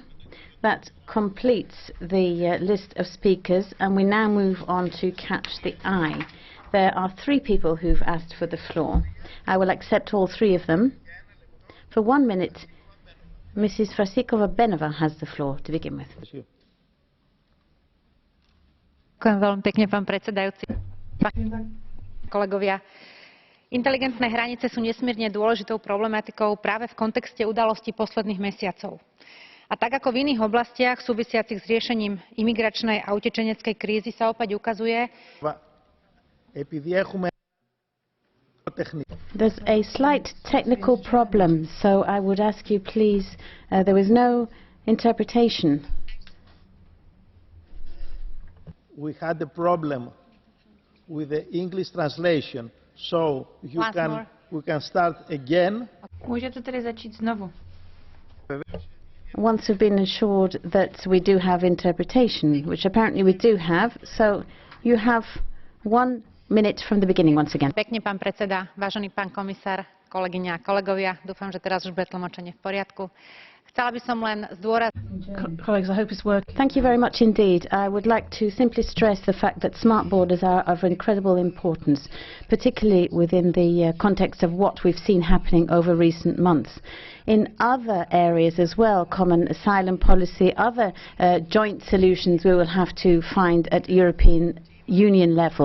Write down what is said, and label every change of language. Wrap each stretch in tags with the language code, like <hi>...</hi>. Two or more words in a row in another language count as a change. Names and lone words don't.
<en>That completes the list of speakers, and we now move on to Catch the Eye. There are 3 people who've asked for the floor. I will accept all 3 of them. For 1 minute, Mrs. Flašíková Beňová has the floor to begin with.</en> <sk>Ďakujem veľmi pekne, pán predsedajúci. Kolegovia, inteligentné hranice sú nesmierne dôležitou problematikou práve v kontexte udalostí posledných mesiacov. A tak ako v iných oblastiach súvisiacich s riešením imigračnej a utečeneckej krízy sa opäť ukazuje,</sk> <en>there's a slight technical problem, so I would ask you please, there was no interpretation. We had a problem with the English translation, so we can start again.</en> <cs>Můžete tedy začít znovu.</cs> <en>Once we've been assured that we do have interpretation, which apparently we do have, so you have 1 minute from the beginning once again.</en> <sk>Pekne, pán predseda, vážený pán komisár, kolegyne a kolegovia, dúfam, že teraz už bude tlmočenie v poriadku. Chcela by som len zdôrazniť.</sk> <en>Colleagues, I hope it's working. Thank you very much indeed. I would like to simply stress the fact that smart borders are of incredible importance, particularly within the context of what we've seen happening over recent months. In other areas as well, common asylum policy, other joint solutions we will have to find at European Union level.</en>